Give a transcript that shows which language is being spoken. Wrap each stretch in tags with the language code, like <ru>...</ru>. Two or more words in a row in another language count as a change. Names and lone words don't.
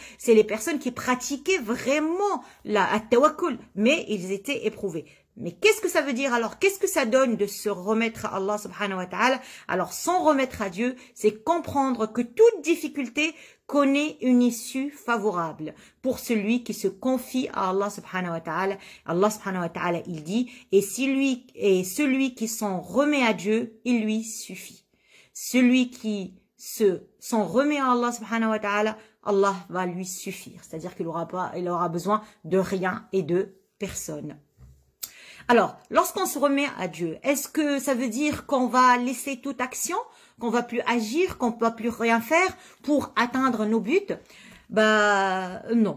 <fr>C'est les personnes qui pratiquaient vraiment la tawakkul, mais ils étaient éprouvés. Mais qu'est-ce que ça veut dire alors? Qu'est-ce que ça donne de se remettre à Allah</fr> <ar>سبحانه وتعالى?</ar> <fr>Alors, s'en remettre à Dieu, c'est comprendre que toute difficulté, connaît une issue favorable pour celui qui se confie à Allah</fr> <ar>سبحانه وتعالى. Allah سبحانه وتعالى,</ar> <fr>il dit, et celui qui s'en remet à Dieu, il lui suffit. Celui qui s'en remet à Allah</fr> <ar>سبحانه وتعالى,</ar> <fr>Allah va lui suffire. C'est-à-dire qu'il aura besoin de rien et de personne. Alors, lorsqu'on se remet à Dieu, est-ce que ça veut dire qu'on va laisser toute action, qu'on va plus agir, qu'on ne va plus rien faire pour atteindre nos buts? Bah non.</fr>